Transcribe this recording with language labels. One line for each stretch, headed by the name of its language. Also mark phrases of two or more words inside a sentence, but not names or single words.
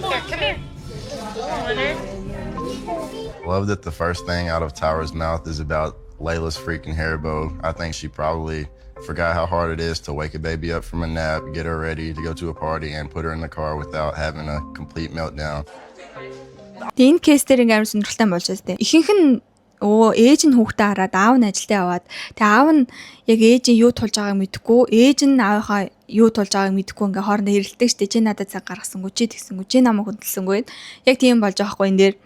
English: Love that the first thing out of Tyra's mouth is about Layla's freaking hair bow. I think she probably forgot how hard it is to wake a baby up from a nap, get her ready to go to a party, and put her in the car without having a complete meltdown.
Mongolian: Энэ кейс дээр ингээм сонирхолтой болж байна. Ихэнх нь ээж нь хүүхдээ хараад аав нь ажилдаа яваад тэгээ аав нь яг ээж нь юу тулж байгааг мэдэхгүй, ээж нь аавынхаа юу тулж байгааг мэдэхгүй ингээ хоорондоо хэрэлдэг штэ. Чи надад цаг гаргасангүй, чи тэгсэнгүй, чи намайг хөдөлсөнгүй. Яг тийм болж байгаа хгүй энэ дээр.